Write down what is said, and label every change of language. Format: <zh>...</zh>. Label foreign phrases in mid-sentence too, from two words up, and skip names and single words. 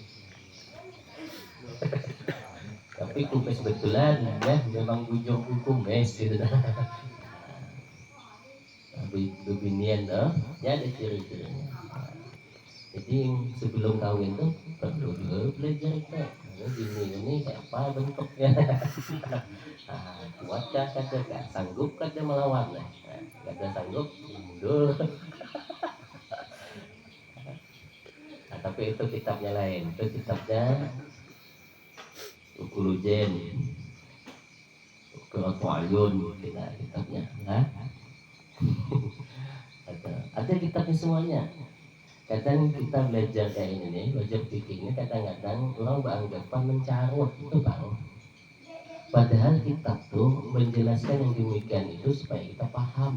<id>Tapi kumis betulan, ya memang ujung kumis gitu.</id> <bjn>Berbinian tuh, ya ada ciri-cirinya.</bjn> <id>Jadi sebelum kawin tuh perlu juga belajar itu.</id> <bjn>Ini kayak apa bentuknya? Kuatkah kada, sanggup kada melawan? Kada sanggup mundur. Tapi itu kitabnya lain.</bjn> <id>Itu kitabnya Ukulujen, Ukulujen kitabnya. Nah, ada kitabnya semuanya. Kadang kita belajar kayak ini nih, belajar fikihnya kadang-kadang orang beranggapan mencarut itu bang. Padahal kitab tuh menjelaskan yang demikian itu supaya kita paham.</id>